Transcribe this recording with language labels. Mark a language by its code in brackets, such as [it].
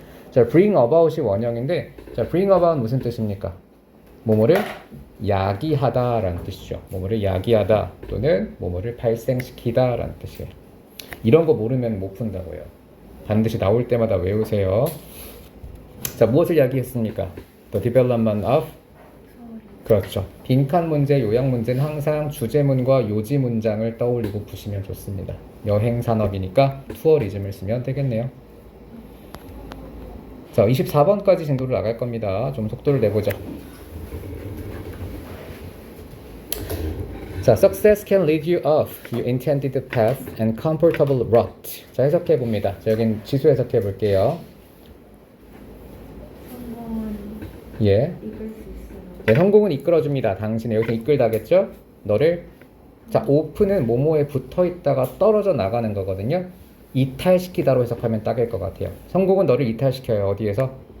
[ko] 자, [en] bring about [ko] 이 원형인데, 자, bring about 무슨 뜻입니까? 뭐뭐를 야기하다라는 뜻이죠. 뭐뭐를 야기하다 또는 뭐뭐를 발생시키다라는 뜻이에요. 이런 거 모르면 못 푼다고요. 반드시 나올 때마다 외우세요. 자, 무엇을 야기했습니까? [en] The development of [ko] 그렇죠. 빈칸 문제, 요약 문제는 항상 주제문과 요지 문장을 떠올리고 푸시면 좋습니다. 여행 산업이니까 투어리즘을 쓰면 되겠네요. 자, 24번까지 진도를 나갈 겁니다. 좀 속도를 내보자. [en] 자, success can lead you off your intended path and comfortable route. [ko] 자, 해석해 봅니다. 자, 여긴 지수 해석해 볼게요. 성공은 예. 이끌 수 있어요. 네, 성공은 이끌어줍니다. 당신의 여기서 이끌다겠죠? 너를 자, 오픈은 뭐뭐에 붙어 있다가 떨어져 나가는 거거든요. 이탈시키다로 해석하면 딱일 것 같아요. 성공은 너를 이탈시켜요. 어디에서?